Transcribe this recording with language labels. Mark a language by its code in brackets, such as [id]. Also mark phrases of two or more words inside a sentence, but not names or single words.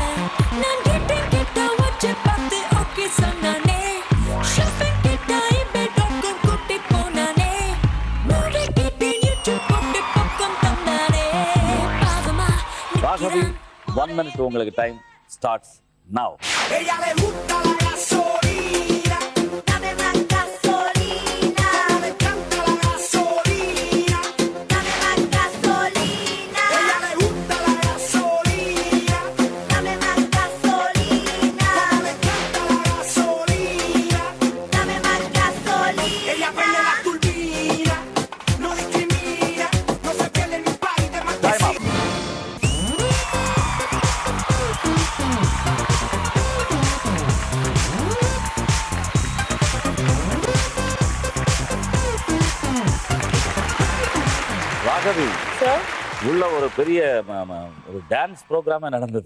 [ta] நான் கேட்டேன் கேட்ட வச்சு பார்த்து ஓகே சொன்னானே. ஷாப்பிங் கேட்ட இபே.com கூட்டி போனானே. மூவி கேட்டேன் யூடியூப் போட்டு பக்கம் தந்தானே. பாவமா ராகவி 1 minute உங்களுக்கு [en] time starts now. [es] Ella le gusta la gasolina. dame más gasolina. Me encanta la gasolina. Dame más gasolina, Ella le gusta la gasolina. dame más gasolina, Me encanta la gasolina. dame más gasolina. Ella prende la turbina. No discrimina. No se pierde ni un país de [en] Time up. [es] marquesina. [ta] ராகவி சார் உள்ள ஒரு பெரிய ஒரு [en] dance program [ta] நடந்தது.